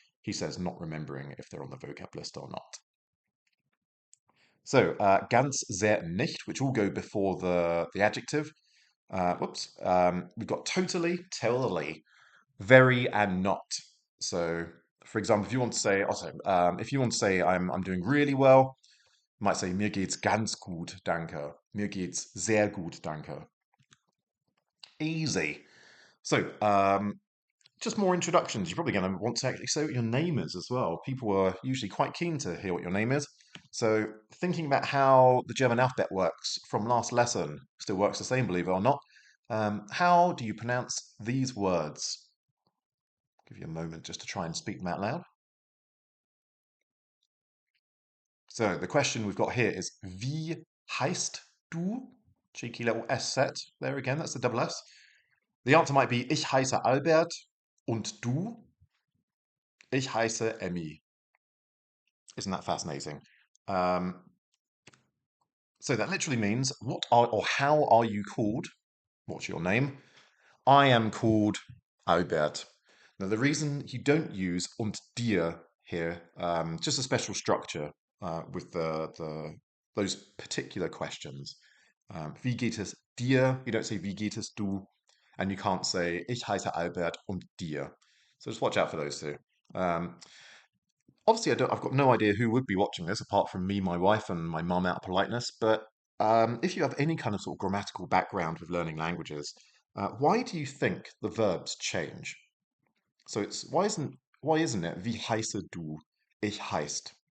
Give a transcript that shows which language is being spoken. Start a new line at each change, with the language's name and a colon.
English: He says, not remembering if they're on the vocab list or not. So, ganz, sehr, nicht, which all go before the adjective. We've got totally, totally, very, and not. So, for example, if you want to say, also, if you want to say I'm doing really well, you might say
German: mir geht's ganz gut, danke. Mir geht's sehr gut, danke.
English: Easy. So, just more introductions. You're probably going to want to actually say what your name is as well. People are usually quite keen to hear what your name is. So, thinking about how the German alphabet works from last lesson still works the same, believe it or not. How do you pronounce these words? Give you a moment just to try and speak them out loud. So the question we've got here is
German: wie heißt du?
English: Cheeky little S set there again, that's the double S. The answer might be
German: ich heiße Albert und du? Ich heiße Emmy.
English: Isn't that fascinating? Um, so that literally means what are or how are you called? What's your name? I am called Albert. Now, the reason you don't use und dir here, just a special structure with those particular questions.
German: Wie geht es dir?
English: You don't say
German: wie geht es du,
English: and you can't say
German: ich heiße Albert und dir.
English: So just watch out for those two. Obviously, I've got no idea who would be watching this apart from me, my wife, and my mum out of politeness. But if you have any kind of sort of grammatical background with learning languages, why do you think the verbs change? So it's why isn't it
German: wie heiße du? Ich heißt.